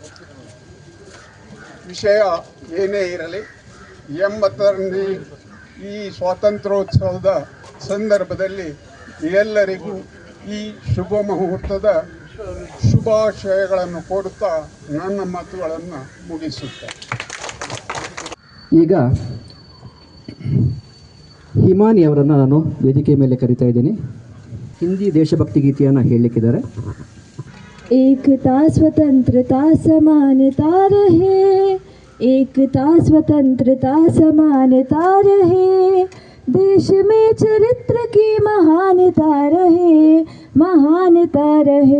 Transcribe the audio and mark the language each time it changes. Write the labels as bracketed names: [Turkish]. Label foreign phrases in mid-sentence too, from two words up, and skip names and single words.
[Kannada] ವಿಷಯ ಏನೇ ಇರಲಿ, 80ನೇ ಈ ಸ್ವಾತಂತ್ರ್ಯೋತ್ಸವದ ಸಂದರ್ಭದಲ್ಲಿ ಎಲ್ಲರಿಗೂ ಈ ಶುಭ ಮುಹೂರ್ತದ ಶುಭಾಶಯಗಳನ್ನು ಕೋರುತ್ತಾ ನನ್ನ ಮಾತುಗಳನ್ನು ಮುಗಿಸುತ್ತೇನೆ. ಈಗ ಹಿಮಾನಿ ಅವರನ್ನು ನಾನು ವೇದಿಕೆ ಮೇಲೆ ಕರೀತಾ ಇದ್ದೀನಿ. ಹಿಂದಿ ದೇಶಭಕ್ತಿ ಗೀತೆಯನ್ನು ಹೇಳಲಿಕ್ಕಿದ್ದಾರೆ. [Hindi] एकता स्वतंत्रता समानता रहे, एकता स्वतंत्रता समानता रहे, देश में चरित्र की महानता रहे, महानता रहे।